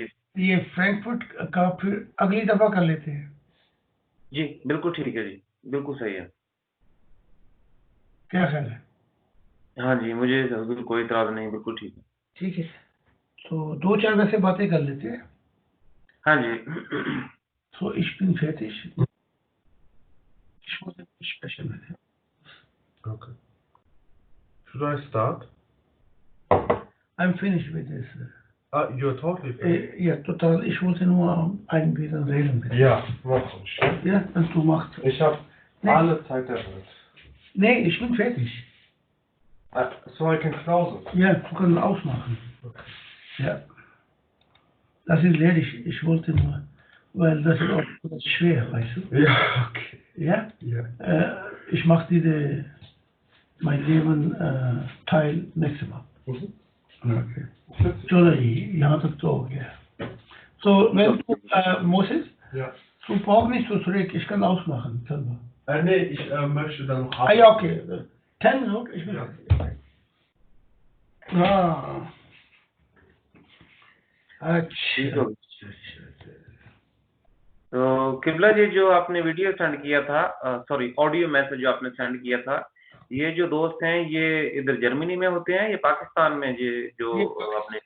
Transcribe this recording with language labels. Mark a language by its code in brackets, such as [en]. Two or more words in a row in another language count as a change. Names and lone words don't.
[ur] یہ فرینکفرٹ کا پھر اگلی دفعہ کر لیتے ہیں. جی بالکل ٹھیک ہے جی، بالکل صحیح ہے. کیا خیال ہے؟ ہاں جی مجھے بالکل کوئی اعتراض نہیں، بالکل ٹھیک ہے. ٹھیک ہے، تو دو چار ویسے باتیں کر لیتے ہیں. ہاں جی. [de] So, ich bin fertig. Ich wollte nicht sprechen mit dir. [en] Okay. Should I start? I'm finished with this. You're totally finished. [de] Ja, total. Ich wollte nur ein bisschen reden mit dir. Ja, mach ruhig. Ja, und du machst. Ich habe Nee. alle Zeit der Welt. Nee, ich bin fertig. [en] So I can close it. [de] Ja, du kannst ausmachen. Okay. Ja. Das ist leer. Ich wollte nur, weil das ist auch schwer, weißt du? Ja, okay. Ja? Ja. Ich mache mein Leben Teil nächstes Mal. Mhm. [ur] Okay. چلو جی یہاں تک تو ہو گیا. [de] So, wenn du, Moses, Ja. du brauchst nicht so zurück, ich kann ausmachen, selber. Nee, ich möchte dann noch. Ah ja, okay. 10 Minuten, ich bin Ja. [ur] اچھا. تو قبلہ جی جو آپ نے [en] video send [ur] کیا تھا، [en] sorry audio message [ur] جو آپ نے سینڈ کیا تھا، یہ جو دوست ہیں یہ ادھر جرمنی میں ہوتے ہیں یا پاکستان میں جو آپ نے؟